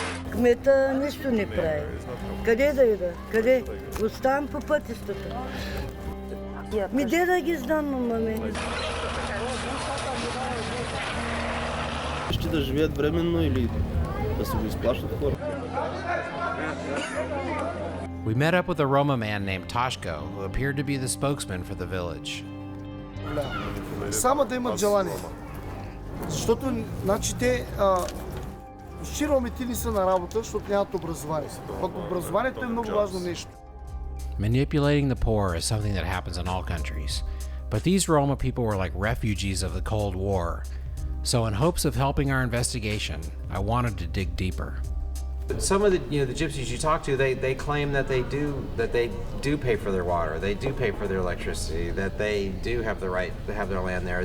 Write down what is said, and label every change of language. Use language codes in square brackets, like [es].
[bg] Кмета нищо не прави. Къде да ида? Къде? Оставам по пътищата. Ми де да ги знам, маме. Ще да живеят временно или да се го изплащат хора. [en] We met up with a Roma man named Toshko, who appeared to be the spokesman for the village. [bg] Само да имат желание. Защото, значи, те ромите не са на работа, защото нямат образование. Пък образованието е много важно нещо. [en] Manipulating the poor is something that happens in all countries. But these Roma people were like refugees of the Cold War. So in hopes of helping our investigation, I wanted to dig deeper. Some of the gypsies you talk to, they claim that they do pay for their water, they do pay for their electricity, that they do have the right to have their land there.